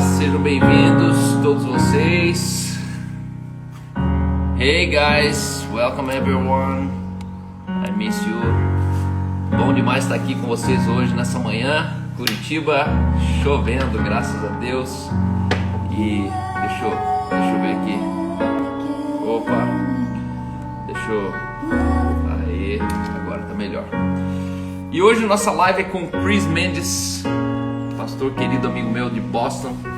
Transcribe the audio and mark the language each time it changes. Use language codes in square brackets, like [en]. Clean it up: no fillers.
[pt] Sejam bem-vindos todos vocês. [en] Hey guys, welcome everyone. I miss you. [pt] Bom demais estar aqui com vocês hoje nessa manhã. Curitiba chovendo, graças a Deus. E deixa eu ver aqui. Opa, deixa eu. Aí, agora tá melhor. E hoje nossa live é com Chris Mendes, pastor querido amigo meu de Boston.